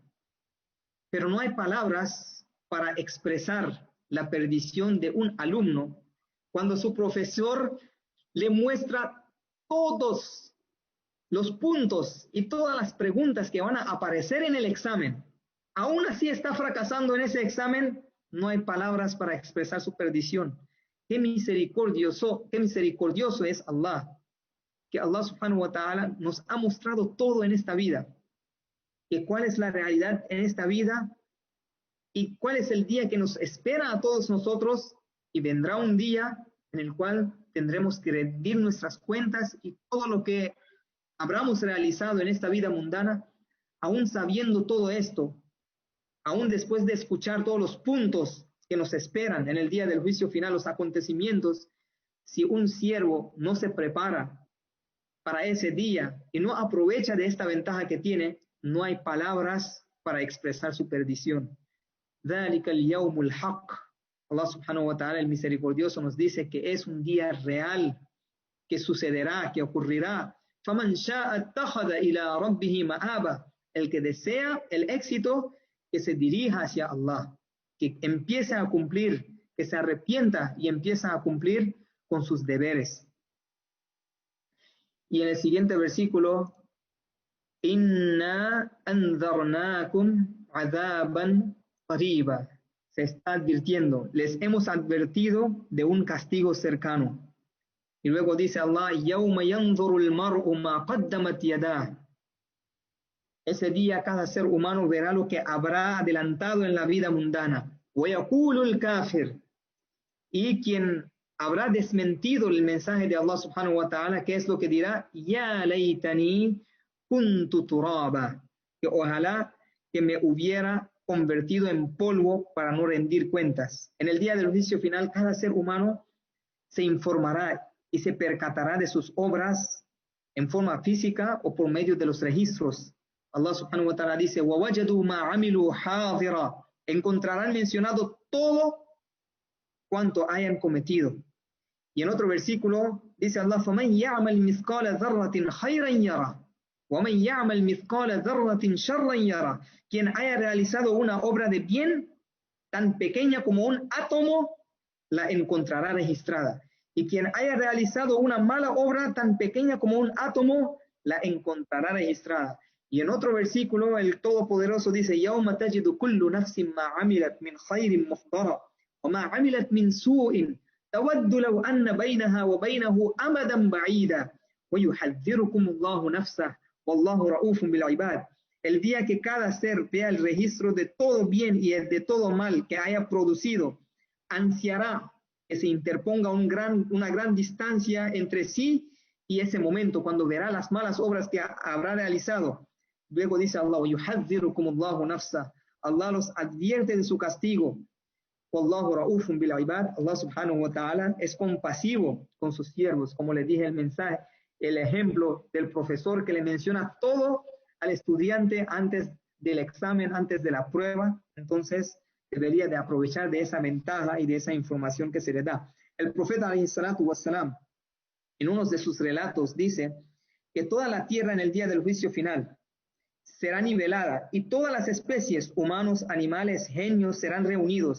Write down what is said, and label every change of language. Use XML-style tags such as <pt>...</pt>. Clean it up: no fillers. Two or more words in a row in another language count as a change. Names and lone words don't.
<es>Pero no hay palabras para expresar la perdición de un alumno cuando su profesor le muestra todos los puntos y todas las preguntas que van a aparecer en el examen. Aún así está fracasando en ese examen, no hay palabras para expresar su perdición. Qué misericordioso es Allah, que</es> <ar>الله سبحانه وتعالى</ar> <es>nos ha mostrado todo en esta vida, que cuál es la realidad en esta vida y cuál es el día que nos espera a todos nosotros, y vendrá un día en el cual tendremos que rendir nuestras cuentas y todo lo que habramos realizado en esta vida mundana. Aún sabiendo todo esto, aún después de escuchar todos los puntos que nos esperan en el día del juicio final, los acontecimientos, si un siervo no se prepara para ese día y no aprovecha de esta ventaja que tiene, no hay palabras para expresar su perdición.</es> <ar>ذَلِكَ الْيَوْمُ الْحَقِّ. الله سبحانه وتعالى,</ar> <es>el misericordioso, nos dice que es un día real, que sucederá, que ocurrirá.</es> <ar>فَمَنْ شَاءَ اتَّخَذَ إِلَىٰ رَبِّهِ مَآبًا.</ar> <es>El que desea el éxito, que se dirija hacia Allah, que empiece a cumplir, que se arrepienta y empieza a cumplir con sus deberes. Y en el siguiente versículo,</es> <ar>إِنَّا أَنذَرْنَاكُمْ عَذَابًا قَرِيبًا.</ar> <es>Se está advirtiendo, les hemos advertido de un castigo cercano. Y luego dice Allah,</es> <ar>يَوْمَ يَنْظُرُ الْمَرْءُ مَا قَدَّمَتْ يَدَاهُ.</ar> <es>Ese día cada ser humano verá lo que habrá adelantado en la vida mundana.</es> <ar>وَيَقُولُ الْكَافِرُ.</ar> <es>Y quien habrá desmentido el mensaje de</es> <ar>الله سبحانه وتعالى,</ar> <es>¿qué es lo que dirá?</es> <ar>يَا لَيْتَنِي كُنْتُ تُرَابًا.</ar> <es>Que ojalá que me hubiera convertido en polvo para no rendir cuentas. En el día del juicio final, cada ser humano se informará y se percatará de sus obras en forma física o por medio de los registros.</es> <ar>الله سبحانه وتعالى dice, وَوَجَدُوا مَا عَمِلُوا حَاضِرًا.</ar> <es>Encontrarán mencionado todo cuanto hayan cometido. Y en otro versículo dice Allah,</es> <ar>فَمَنْ يَعْمَلْ مِثْقَالَ ذَرَّةٍ خَيْرًا يَرَهُ وَمَنْ يَعْمَلْ مِثْقَالَ ذَرَّةٍ شَرًّا يَرَهُ.</ar> <es>Quien haya realizado una obra de bien tan pequeña como un átomo, la encontrará registrada. Y quien haya realizado una mala obra tan pequeña como un átomo, la encontrará registrada. Y en otro versículo, el Todopoderoso dice,</es> <ar>يَوْمَ تَجِدُ كُلُّ نَفْسٍ مَا عَمِلَتْ مِنْ خَيْرٍ مُحْضَرًا وَمَا عَمِلَتْ مِنْ سُوءٍ تَوَدُّ لَوْ أَنَّ بَيْنَهَا وَبَيْنَهُ أَمَدًا بَعِيدًا وَيُحَذِّرُكُمُ اللَّهُ نَفْسَهُ وَاللَّهُ رَءُوفٌ بِالْعِبَادِ.</ar> <es>El día que cada ser vea el registro de todo bien y de todo mal que haya producido, ansiará que se interponga una gran distancia entre sí y ese momento, cuando verá las malas obras que habrá realizado. Luego dice Allah,</es> <ar>يُحَذِّرُكُمُ اللَّهُ نَفْسَهُ.</ar> <es>Allah los advierte de su castigo.</es> <ar>والله رؤوف بالعباد. الله سبحانه وتعالى</ar> <es>es compasivo con sus siervos. Como les dije el mensaje, el ejemplo del profesor que le menciona todo al estudiante antes del examen, antes de la prueba. Entonces debería de aprovechar de esa ventaja y de esa información que se le da. El profeta</es> <ar>عليه الصلاة والسلام,</ar> <es>en uno de sus relatos, dice que toda la tierra en el día del juicio final será nivelada y todas las especies, humanos, animales, genios, serán reunidos.</es>